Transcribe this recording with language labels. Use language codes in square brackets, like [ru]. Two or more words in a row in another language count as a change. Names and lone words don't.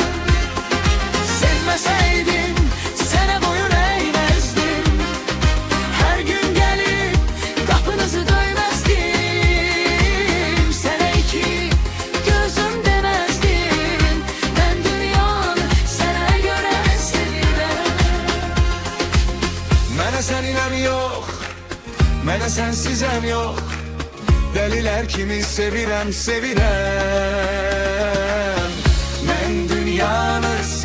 [tr] Sevmeseydim sana boyun eğmezdim. Her gün gelip Kapınızı döymezdim. Sana iki gözüm demezdim. Ben dünyanı sana göre sevirem. [az] Mənə səninəm yox, mənə sənsizəm yox. Dəlilər kimi sevirəm, sevirəm. Mən dünyanı